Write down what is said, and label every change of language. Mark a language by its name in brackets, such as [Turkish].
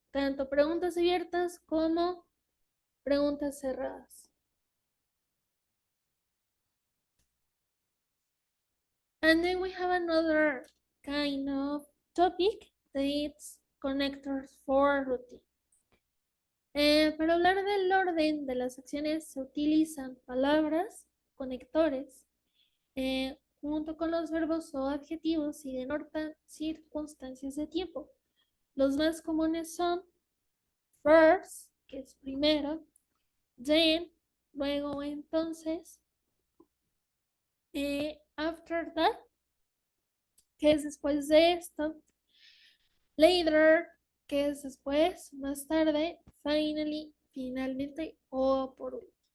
[Spanish] Tanto preguntas abiertas como preguntas cerradas. [English] And then we have another kind of topic that is connectors for routine. [Spanish] Para hablar del orden de las acciones se utilizan palabras, conectores, junto con los verbos o adjetivos y denotan circunstancias de tiempo. Los más comunes son first, que es primero, then, luego entonces, after that, que es después de esto, later, que es después, más tarde, finally, finalmente o por último.